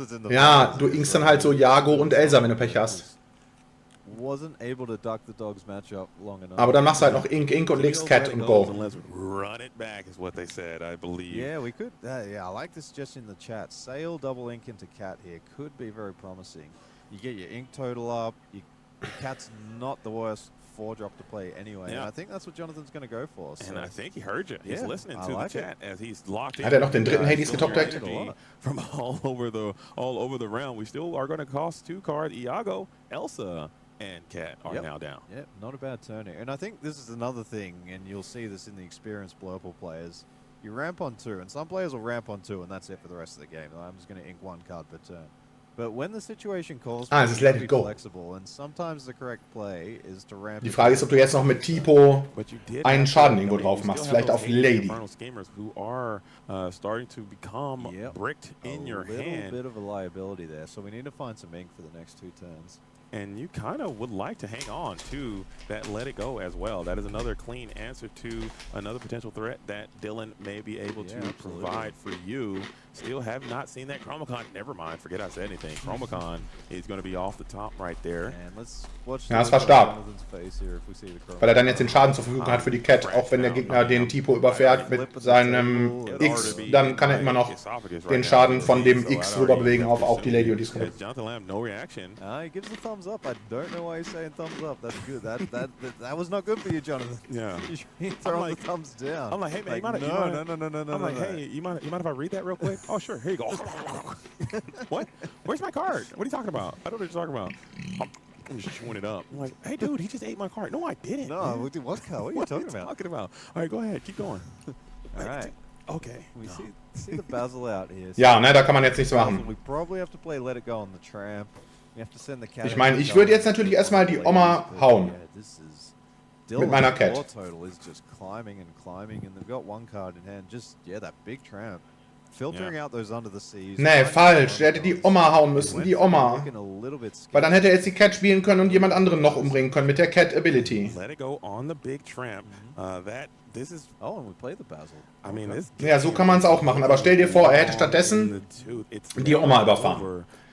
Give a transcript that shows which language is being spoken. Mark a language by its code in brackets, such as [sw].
[de] Ja, du inkst dann halt so Iago und Elsa, wenn du Pech hast. [en] Wasn't able to duck the dogs matchup long enough. [de] Aber dann machst du halt noch Ink und legst Cat und Go. [en] Run it back is what they said, I believe. Yeah, we could. Yeah, I like the suggestion in the chat. Sail double ink into Cat here could be very promising. You get your ink total up. Cat's not the worst 4-drop to play anyway. Yeah. And I think that's what Jonathan's going to go for. So. And I think he heard you. He's listening to the chat as he's locked in. [de] Hat noch den dritten Hades getopdeckt? [en] From all over the realm. We still are going to cost 2 card Iago, Elsa, and Cat are now down. Yep, not a bad turn here. And I think this is another thing, and you'll see this in the experienced Blurple players. You ramp on 2, and some players will ramp on 2, and that's it for the rest of the game. I'm just going to ink 1 card per turn. But when the situation calls for [de] es ist Let It Go. [en] Flexible, and sometimes the correct play is to ramp. [de] Die Frage ist, ob du jetzt noch mit Tipo einen Schaden irgendwo drauf machst, vielleicht auf Lady. [en] Who are starting to become bricked in your hand. A little bit of a liability there, so we need to find some ink for the next 2 turns. And you kind of would like to hang on to that Let It Go as well. That is another clean answer to another potential threat that Dillon may be able to provide for you. Still have not seen that Chromacon. Never mind, forget I said anything. Chromacon is going to be off the top right there. And let's watch [de] das war stark. Weil dann jetzt den Schaden zur Verfügung hat für die Cat. Auch wenn der Gegner den Tipo überfährt mit seinem X, dann kann immer noch den Schaden von dem X rüber bewegen auf auch die Lady und die Squad. [en] Jonathan Lam, no reaction. He gives the thumbs up. I don't know why he's saying thumbs up. That's good. That was not good for you, Jonathan. Yeah. You throw the thumbs down. I'm like, hey man, no. I'm like, hey, you mind if I read that real quick? Oh sure, here you go. What? Where's my card? What are you talking about? I don't know what you're talking about. I'm just chewing it up. I'm like, hey dude, he just ate my card. No, I didn't. No, what card? What are you talking about? All right, go ahead, keep going. All right. Okay. We see the Basil out here. So [de] ja, ne, da kann man jetzt nichts machen. [en] We probably have to play Let It Go on the tramp. We have to send the cat. [de] Ich meine, ich würde jetzt natürlich erstmal die Oma hauen. Mit meiner Cat. [en] Total is just climbing, and they've got 1 card in hand. Just that big tramp. Filtering out those under the seas. [de] Nee, falsch. Der hätte die Oma hauen müssen. Die Oma. Weil dann hätte er jetzt die Cat spielen können und jemand anderen noch umbringen können mit der Cat Ability. [en] Let It Go on the big tramp. This is. Oh, and we play the Basil. I mean, [de] ja, so kann man es auch machen. Aber stell dir vor, er hätte stattdessen die Oma überfahren.